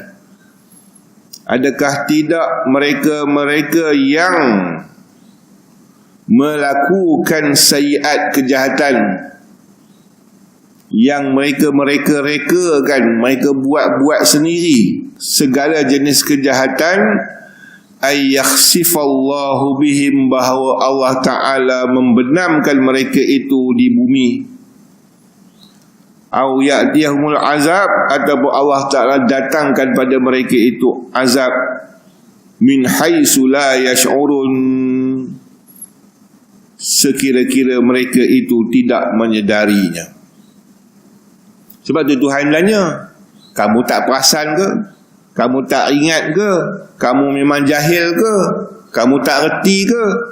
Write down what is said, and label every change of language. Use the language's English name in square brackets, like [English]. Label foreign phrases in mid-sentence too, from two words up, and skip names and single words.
[Malay] Adakah tidak mereka-mereka yang melakukan sayyiat, kejahatan, yang mereka rekakan, mereka buat sendiri segala jenis kejahatan, [Arabic] أن يخسف الله بهم, [Malay] bahawa Allah Ta'ala membenamkan mereka itu di bumi, [Arabic] أو يأتيهم العذاب, [Malay] ataupun Allah Ta'ala datangkan pada mereka itu azab, [Arabic] من حيث لا يشعرون, [Malay] sekira-kira mereka itu tidak menyedarinya. Sebab tu Tuhan tanya, kamu tak perasan ke? Kamu tak ingat ke? Kamu memang jahil ke? Kamu tak reti ke?